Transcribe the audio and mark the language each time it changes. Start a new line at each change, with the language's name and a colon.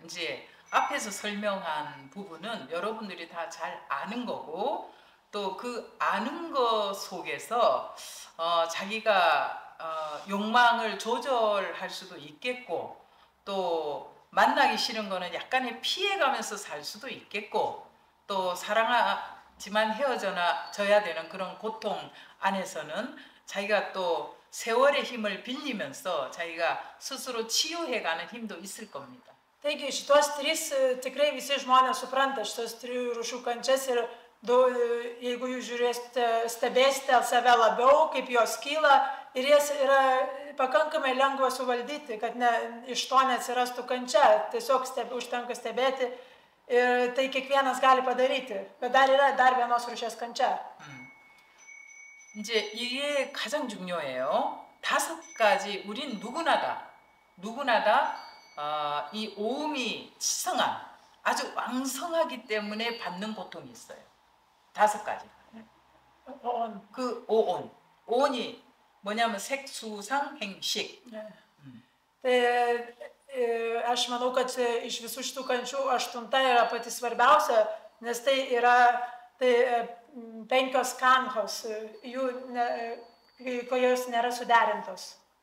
Korean: 이제 앞에서 설명한 부분은 여러분들이 다 잘 아는 거고, 또 그 아는 것 속에서 자기가 욕망을 조절할 수도 있겠고, 또 만나기 싫은 거는 약간의 피해가면서 살 수도 있겠고, 또 사랑하지만 헤어져야 되는 그런 고통 안에서는 자기가 또 세월의 힘을 빌리면서 자기가 스스로 치유해가는 힘도 있을 겁니다.
Lithuanian: Taigi šitos trys tikrai visi žmonės supranta šitos trijų rūšių kančias ir jeigu jūs žiūrėsite, stebėsite save labiau, kaip jos kyla, ir jas yra pakankamai lengva suvaldyti, kad iš to neatsirastų kančia. Tiesiog užtenka stebėti ir tai kiekvienas gali padaryti. Bet dar yra dar vienos rūšies kančia.
Korean: 이제 이게 가장 중요해요. 5가지 우린 누구나 다 이 오음이 치성한 아주 왕성하기 때문에 받는 고통이 있어요. 5가지. on. 그 오온. 오온이 뭐냐면 색수상 행식.
Lithuanian: Tai aš manau, kad iš visų šitų kančių 8 yra pati svarbiausia, nes tai yra 5 kanchos, jos nėra suderintos.